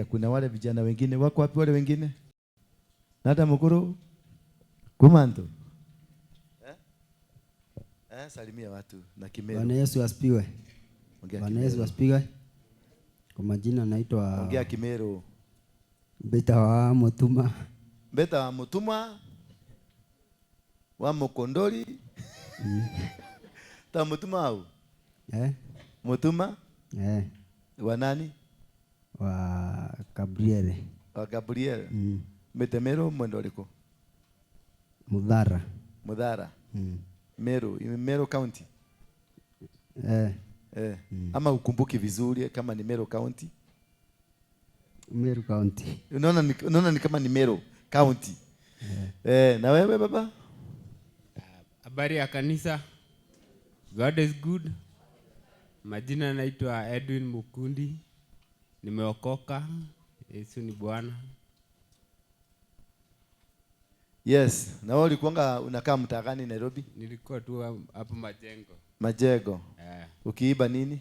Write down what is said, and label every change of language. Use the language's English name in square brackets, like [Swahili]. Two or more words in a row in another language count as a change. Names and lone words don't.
[Swahili] Kuna wale vijana wengine wako wapi? Wale wengine nata mkuru kumanto Salimia watu na Kimeru. Bwana Yesu asifiwe. Bwana Yesu asifiwe. Kwa majina naitwa Ongea Kimeru. Beta wa Mutuma. Beta wa Mutuma. Wa Mukondoli. Ta Mutuma au? Mutuma? Wa nani? Wa Gabriele. Wa Gabriele. Metemero mwendoliko. Mudhara. Mudhara. Meru County. Ama ukumbuki vizuri kama ni Meru County? Meru County. Unaona ni kama ni Meru County. Na wewe baba? Habari ya kanisa. [English] God is good. [Swahili] Majina naitwa Edwin Mukundi. Nimeokoka. Yesu ni Bwana. [English] Yes. [Swahili] Na wewe ulikuwa unakaa mtaa gani Nairobi? Nilikuwa tu hapo Majengo. Majengo. Ukiiba nini?